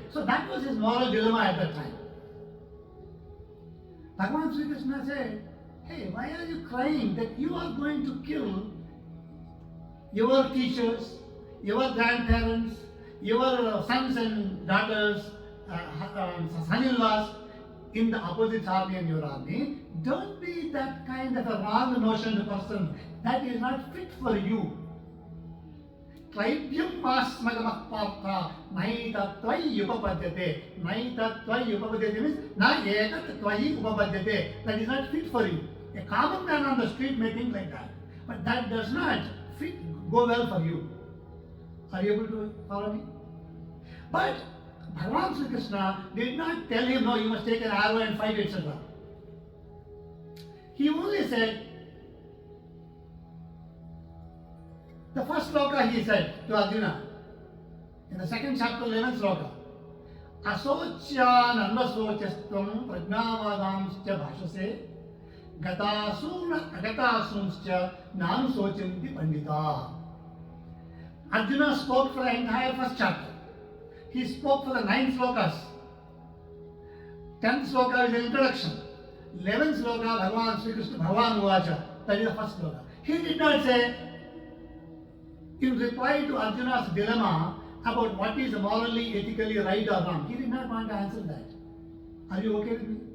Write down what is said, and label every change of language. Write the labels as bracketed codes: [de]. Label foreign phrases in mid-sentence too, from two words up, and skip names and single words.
[en] So that was his moral dilemma at that time. Bhagavan Sri Krishna said, hey, why are you crying that you are going to kill your teachers, your grandparents, your sons and daughters, son-in-laws in the opposite army and your army? Don't be that kind of a wrong notion person. That is not fit for you. [sa] क्लैब्यं मा स्म गमः पार्थ नैतत्त्वयि उपपद्यते. नैतत्त्वयि उपपद्यते means न एतत्त्वयि उपपद्यते. [en] That is not fit for you. A common man on the street may think like that. But that does not go well for you. Are you able to follow me? But Bhagavan Sri Krishna did not tell him, no, you must take an arrow and fight, etc. He only said, the first sloka he said to Arjuna, in the second chapter, 11th sloka, [sa] अशोच्यान् अन्वशोचस्त्वं प्रज्ञावादांश्च भाषसे गतासूंश्च नानुशोचन्ति पण्डिताः. [en] Arjuna spoke for the entire first chapter. He spoke for the 9 slokas. 10th sloka is the introduction. 11th sloka, Bhagavan Sri Krishna, [sa] भगवान् उवाच. [en] That is the first sloka. He did not say, in reply to Arjuna's dilemma about what is morally, ethically right or wrong, he did not want to answer that.